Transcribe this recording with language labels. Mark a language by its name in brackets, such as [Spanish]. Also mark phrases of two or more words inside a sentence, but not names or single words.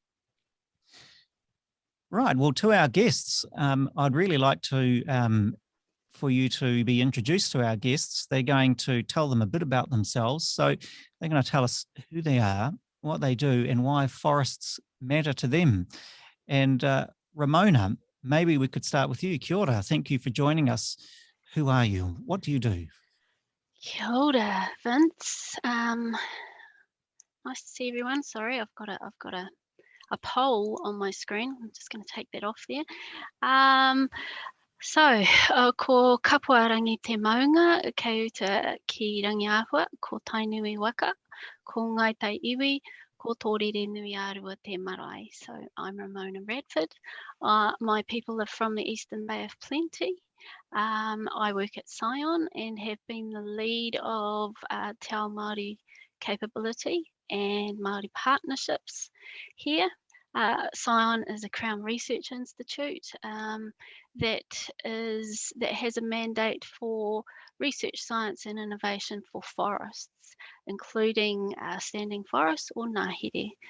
[English] Right, well, to our guests, I'd really like to for you to be introduced to our guests. They're going to tell them a bit about themselves. So they're going to tell us who they are, what they do, and why forests matter to them. And Ramona, maybe we could start with you. [Māori] Kia ora. [English] Thank you for joining us. Who are you? What do you do? [Māori] Kia ora, [English] Vince. Nice to see everyone. Sorry, I've got a poll on my screen. I'm just going to take that off there. [Māori] Ko kapua rangi te maunga, kei uta ki rangi ahua, ko tainui waka, ko ngai tai iwi, ko tōrere nui arua te marae. [English] So I'm Ramona Radford. My people are from the Eastern Bay of Plenty. I work at Scion and have been the lead of [Māori] Te Ao Māori [English] capability and Māori partnerships here. Scion is a Crown Research Institute that has a mandate for research, science and innovation for forests, including standing forests or ngāhere.